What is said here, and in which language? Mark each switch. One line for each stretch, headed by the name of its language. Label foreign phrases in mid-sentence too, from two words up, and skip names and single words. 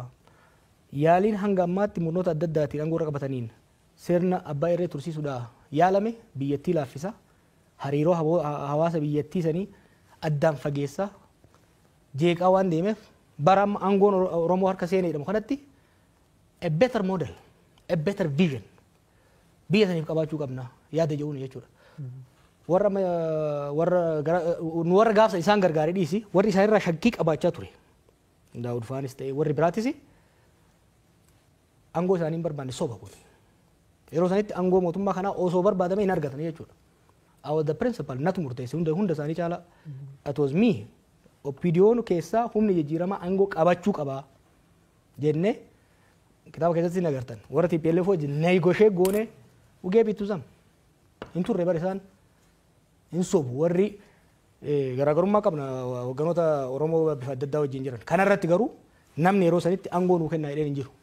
Oromo: Yaaliin hanga ammaatti murnoota adda addaatiin aangoo irra qabataniin sirna abbaa irree tursiisuudhaan yaalame biyyattii laaffisa. Hariiroo hawaasa biyyattii sanii addaan fageessa jeeqaa waan deemeef bara amma aangoon Oromoo harka seenee jedhamu kanatti
English: a better model, a better vision
Oromo: biyya saniif qabaachuu qabna yaada jedhuun jechuudha. Warra gaafsa isaan gargaaree dhiisi warri isaan irraa shakkii qabaachaa ture. Daawud Faanis ta'e warri biraatis aangoo isaanii hin barbaanne soba kun. Yeroo sanitti aangoo mootummaa kanaa osoo barbaadame hin argatan jechuudha.
English: Our the principal
Oromo: natu murteesse hunda isaanii caala
English: it was me opinion
Oromo: keessaa humni jijjiiramaa aangoo qabachuu qabaa jennee kitaaba keessatti nagartan warra TPLF wajjin negotiate goone ugee bitusam hin turre bar isaan hin sobu warri garaagarummaa qabna hogganoota Oromoo bifa adda addaa wajjin jiran kanarratti garuu namni yeroo sanitti aangoo nuu kennaa jedheen hin jiru.